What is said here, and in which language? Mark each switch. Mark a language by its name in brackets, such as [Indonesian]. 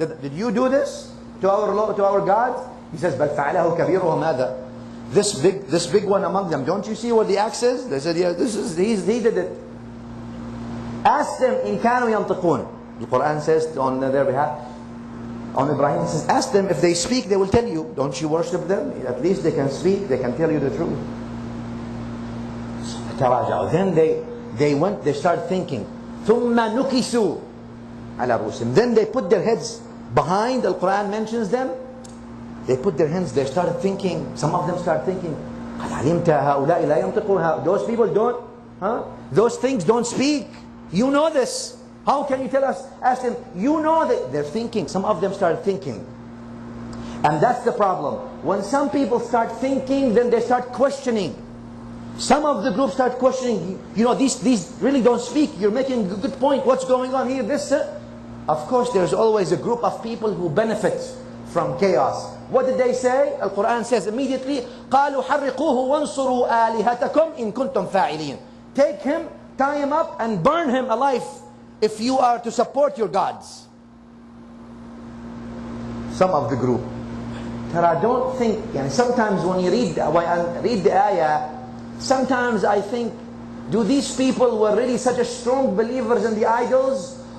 [English] Did you do this to our gods? He says [Arabic] بل فعله كبيرهم هذا. [English] This big one among them. Don't you see what the axe is? They said, yeah, he did it. Ask them, in كانوا ينطقون. The Quran says on their behalf, on Ibrahim, it says, ask them, if they speak, they will tell you. Don't you worship them? At least they can speak, they can tell you the truth. Then they start thinking. [Arabic] ثم نكسوا على رؤوسهم. [English] Then they put their heads behind. The Quran mentions them. They put their hands, they started thinking. Some of them start thinking, [Arabic] قد علمت هؤلاء لا ينطقون. [English] Those people don't, those things don't speak. You know this. How can you tell us? Ask them. You know that they're thinking. Some of them start thinking. And that's the problem. When some people start thinking, then they start questioning. Some of the group start questioning. You know, these really don't speak. You're making a good point. What's going on here? This. Of course, there's always a group of people who benefit from chaos. What did they say? Al-Quran says immediately, [Arabic] قالوا حرقوه وانصروا آلهتكم إن كنتم فاعلين. [English] Take him, tie him up, and burn him alive if you are to support your gods. Some of the group. Tara, don't think, sometimes when you read the ayah, sometimes I think, do these people were really such a strong believers in the idols?